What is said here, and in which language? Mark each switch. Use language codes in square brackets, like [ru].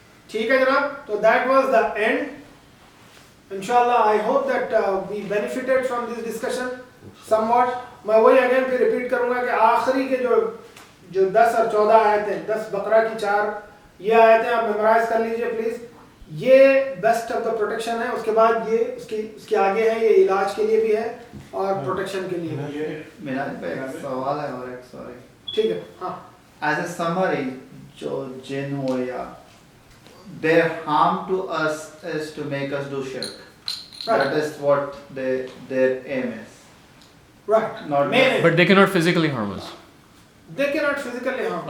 [ur] ٹھیک ہے جناب, تو [en] that was the end. Inshallah I hope that we benefited from this discussion somewhat. [ur] میں وہی اگین پھر ریپیٹ کروں گا کہ آخری کے جو 10 اور 14 آیتیں, 10 بقرہ کی 4 یہ آیتیں آپ میمورائز کر لیجئے پلیز. یہ بیسٹ آف دا پروٹیکشن ہے. اس کے بعد یہ اس کے آگے ہے, یہ علاج کے لیے بھی ہے اور پروٹیکشن کے لیے بھی. میرا ایک سوال ہے اور ایک سوری. ٹھیک ہے. ہاں, [en] as a summary [ur] جو جن ہو یا [en] their harm to us is to make us do shirk. That is what their aim is. right. Not But they cannot physically harm us. They cannot physically harm.